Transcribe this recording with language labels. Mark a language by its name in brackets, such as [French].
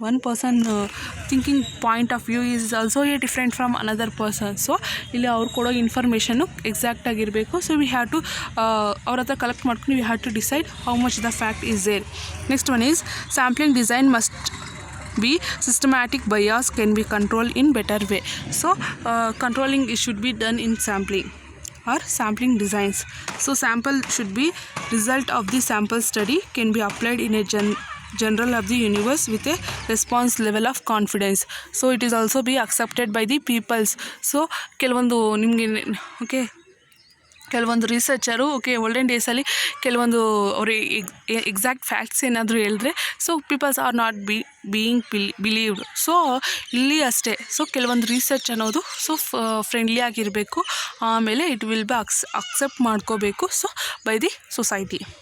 [English] One person thinking point of view is also a different from another person. [Kannada] So ಇಲ್ಲಿ ಅವ್ರು ಕೊಡೋ information exact ಆಗಿರಬೇಕು. [English] so we have to [Kannada] ಅವ್ರ ಹತ್ರ collect ಮಾಡ್ಕೊಂಡು [English] We have to decide how much the fact is there. Next one is sampling design must be systematic. Bias can be controlled in better way. So controlling it should be done in sampling or sampling designs. So sample should be result of the sample study can be applied in a general of the universe with a response level of confidence. So it is also be accepted by the peoples. [Kannada] So ಕೆಲವೊಂದು ನಿಮಗೆ okay ಕೆಲವೊಂದು ರಿಸರ್ಚರು okay olden ಡೇಸಲ್ಲಿ ಕೆಲವೊಂದು ಅವರು exact facts ಏನಾದರೂ ಹೇಳಿದ್ರೆ so [English] Peoples are not being believed. [Kannada] So ಇಲ್ಲಿ ಅಷ್ಟೇ. ಸೊ ಕೆಲವೊಂದು ರಿಸರ್ಚ್ ಅನ್ನೋದು ಸೊ ಫ್ರೆಂಡ್ಲಿ ಆಗಿರಬೇಕು, ಆಮೇಲೆ [English] it will be [Kannada] ಅಕ್ಸೆಪ್ಟ್ ಮಾಡ್ಕೋಬೇಕು ಸೊ ಬೈ ದಿ ಸೊಸೈಟಿ.